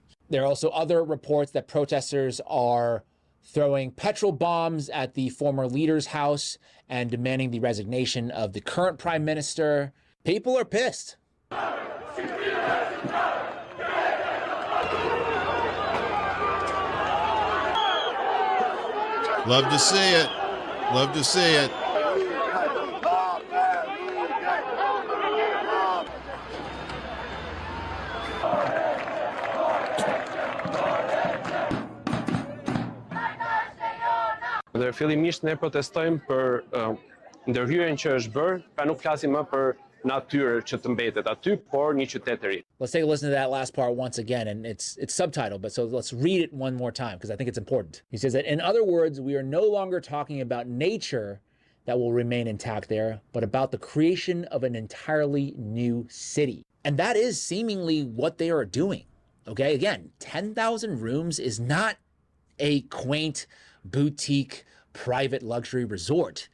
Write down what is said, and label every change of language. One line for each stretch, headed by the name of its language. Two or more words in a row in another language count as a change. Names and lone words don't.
English: There are also other reports that protesters are throwing petrol bombs at the former leader's house and demanding the resignation of the current prime minister. People are pissed. Love to see it. Love to see it.
Albanian: Dhe fillimisht ne protestojmë për ndërhyrjen që është bërë, pra nuk flasim më për natyrë që të mbetet aty, por një qytet të ri.
English: Let's take a listen to that last part once again, and it's subtitled, but so let's read it one more time because I think it's important. He says that, in other words, we are no longer talking about nature that will remain intact there, but about the creation of an entirely new city. And that is seemingly what they are doing. Okay, again, 10,000 rooms is not a quaint boutique private luxury resort.